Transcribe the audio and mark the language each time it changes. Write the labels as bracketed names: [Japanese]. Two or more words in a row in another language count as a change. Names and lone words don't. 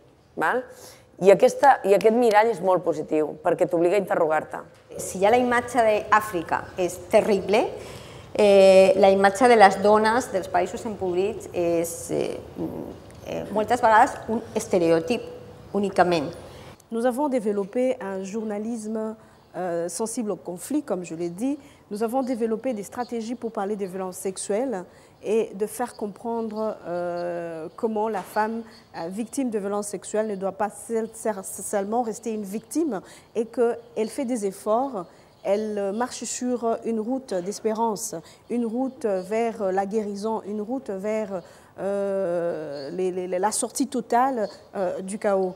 [Catalan] I aquest mirall és molt positiu, perquè t'obliga a interrogar-te. Si ja la imatge d'Àfrica és terrible, la imatge de les dones dels països empobrits és moltes vegades un estereotip únicament. [French] Nous avons développé un journalisme sensible au conflit, comme je l'ai dit. Nous avons développé des stratégies pour parler des violences sexuelles et de faire comprendre comment la femme victime de violences sexuelles ne doit pas seulement rester une victime et qu'elle fait des efforts, elle marche sur une route d'espérance, une route vers la guérison, une route vers la sortie totale du chaos.